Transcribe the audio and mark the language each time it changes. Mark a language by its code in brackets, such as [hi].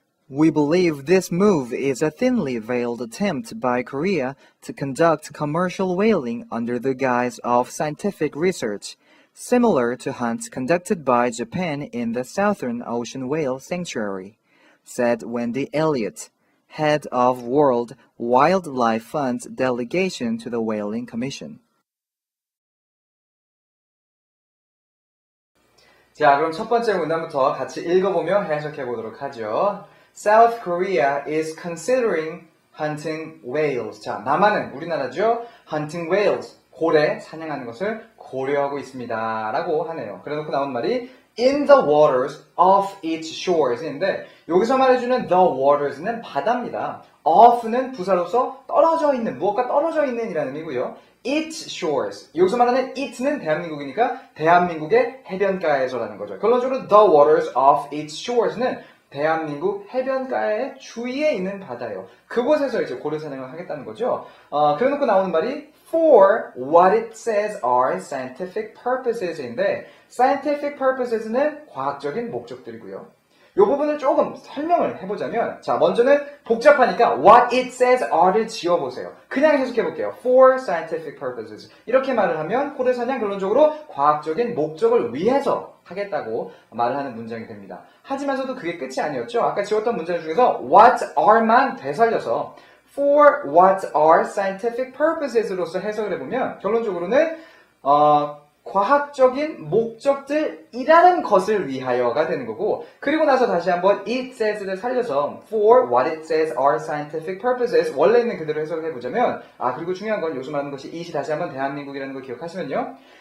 [en] We believe this move is a thinly veiled attempt by Korea to conduct commercial whaling under the guise of scientific research, similar to hunts conducted by Japan in the Southern Ocean Whale Sanctuary, said Wendy Elliott, head of World Wildlife Fund's delegation to the Whaling Commission. [ko] 자, 그럼 첫 번째 문단부터 같이 읽어보며 해석해 보도록 하죠. [en] South Korea is considering hunting whales. [ko] 자, 남한은 우리나라죠. hunting whales, 고래 사냥하는 것을 고려하고 있습니다. 라고 하네요. 그래놓고 나온 말이 in the waters of its shores 인데 여기서 말해주는 the waters는 바다입니다. off는 부사로서 떨어져 있는, 무엇과 떨어져 있는 이라는 의미고요. [en] its shores. [ko] 여기서 말하는 it는 대한민국이니까 대한민국의 해변가에서라는 거죠. 결론적으로 the waters of its shores는 대한민국 해변가의 주위에 있는 바다예요. 그곳에서 이제 고래 사냥을 하겠다는 거죠. 그래놓고 나오는 말이 for what it says are scientific purposes 인데 scientific purposes 는 과학적인 목적들이고요. 이 부분을 조금 설명을 해보자면 자, 먼저는 복잡하니까 what it says are 를 지워보세요. 그냥 해석해볼게요. for scientific purposes 이렇게 말을 하면 고래 사냥 결론적으로 과학적인 목적을 위해서 하겠다고 말을 하는 문장이 됩니다. 하지만서도 그게 끝이 아니었죠. 아까 지웠던 문장 중에서 what are 만 되살려서 for what are scientific purposes 로서 해석을 해보면 결론적으로는 과학적인 목적들이라는 것을 위하여가 되는 거고 그리고 나서 다시 한번 it says 를 살려서 for what it says are scientific purposes 원래 있는 그대로 해석을 해보자면 그리고 중요한 건 요즘 하는 것이 it이 다시 한번 대한민국이라는 걸 기억하시면요.